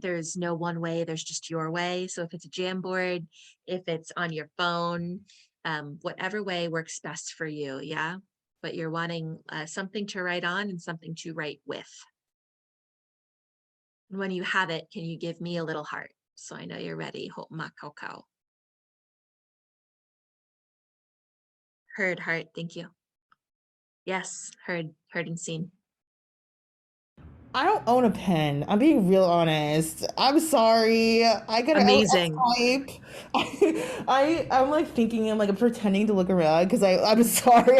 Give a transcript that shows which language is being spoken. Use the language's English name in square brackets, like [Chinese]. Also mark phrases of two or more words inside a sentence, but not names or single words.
[English] There's no one way, there's just your way. So if it's a Jamboard, if it's on your phone, whatever way works best for you, yeah? But you're wanting something to write on and something to write with. When you have it, can you give me a little heart? So I know you're ready. Hope ma kau kau. Heard heart, thank you. Yes, heard and seen. I don't own a pen. I'm being real honest. I'm sorry. I gotta Amazing. type. I'm like thinking, I'm pretending to look around because I'm sorry.